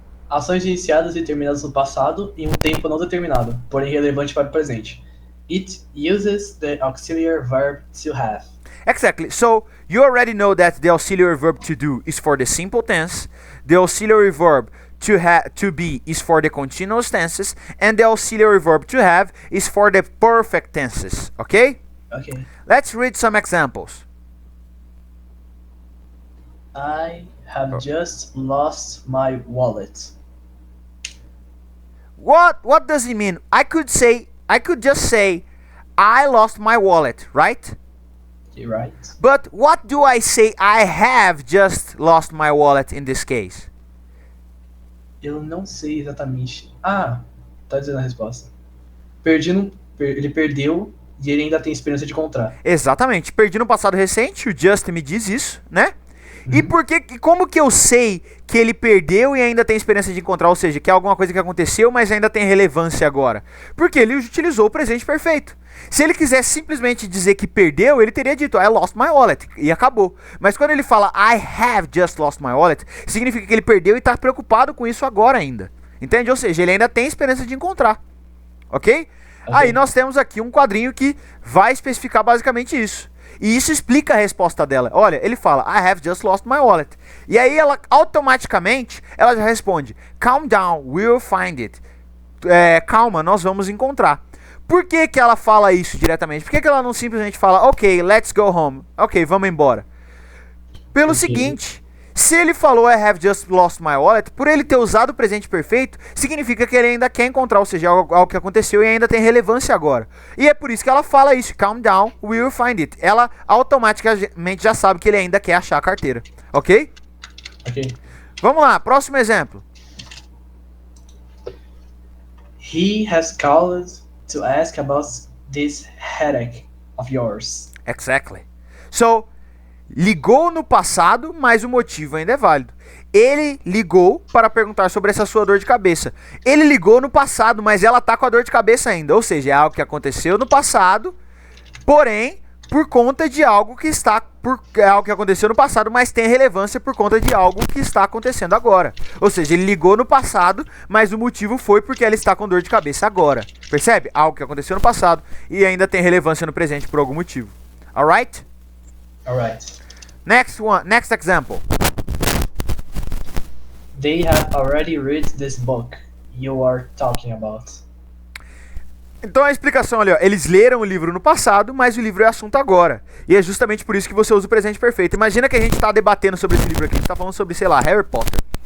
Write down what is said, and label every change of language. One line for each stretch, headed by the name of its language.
Portuguese: Ações iniciadas e terminadas no passado em um tempo não determinado, porém relevante para o presente.
English: It uses the auxiliary verb to have. Exactly. So you already know that the auxiliary verb to do is for the simple tense, the auxiliary verb to be is for the continuous tenses, and the auxiliary verb to have is for the perfect tenses. Okay? Okay. Let's read some examples. I have just lost my wallet. What does it mean? I could just say I lost my wallet, right? You're right. But what do I say I have just lost my wallet in this case?
Portuguese: Eu não sei exatamente. Ah, tá dizendo a resposta. Ele perdeu e ele ainda tem esperança de encontrar. Exatamente. Perdi no passado recente, o Just me diz isso, né? E como que eu sei que ele perdeu e ainda tem esperança de encontrar? Ou seja, que é alguma coisa que aconteceu, mas ainda tem relevância agora? Porque ele utilizou o presente perfeito. Se ele quisesse simplesmente dizer que perdeu, ele teria dito
English: I lost my wallet
Portuguese: e acabou. Mas quando ele fala
English: I have just lost my wallet,
Portuguese: significa que ele perdeu e está preocupado com isso agora ainda. Entende? Ou seja, ele ainda tem esperança de encontrar. Ok? Aí nós temos aqui um quadrinho que vai especificar basicamente isso. E isso explica a resposta dela. Olha, ele fala,
English: I have just lost my wallet.
Portuguese: E aí ela automaticamente, ela já responde,
English: calm down, we'll find it.
Portuguese: Calma, nós vamos encontrar. Por que que ela fala isso diretamente? Por que que ela não simplesmente fala,
English: ok, let's go home.
Portuguese: Ok, vamos embora. Pelo seguinte, se ele falou
English: I have just lost my wallet,
Portuguese: por ele ter usado o presente perfeito, significa que ele ainda quer encontrar, ou seja, algo que aconteceu e ainda tem relevância agora. E é por isso que ela fala isso,
English: calm down, we will find it.
Portuguese: Ela automaticamente já sabe que ele ainda quer achar a carteira, ok? Ok. Vamos lá, próximo exemplo.
English: He has called to ask about this headache of yours. Exactly.
Portuguese: So, ligou no passado, mas o motivo ainda é válido. Ele ligou para perguntar sobre essa sua dor de cabeça. Ele ligou no passado, mas ela tá com a dor de cabeça ainda. Ou seja, é algo que aconteceu no passado, porém, por conta de algo que é algo que aconteceu no passado, mas tem relevância por conta de algo que está acontecendo agora. Ou seja, ele ligou no passado, mas o motivo foi porque ela está com dor de cabeça agora. Percebe? Algo que aconteceu no passado e ainda tem relevância no presente por algum motivo.
English: Alright? Alright. Next example. They have already read this book you are talking about.
Portuguese: Então a explicação ali, ó, eles leram o livro no passado, mas o livro é assunto agora. E é justamente por isso que você usa o presente perfeito. Imagina que a gente tá debatendo sobre esse livro aqui, a gente tá falando sobre, sei lá, Harry Potter.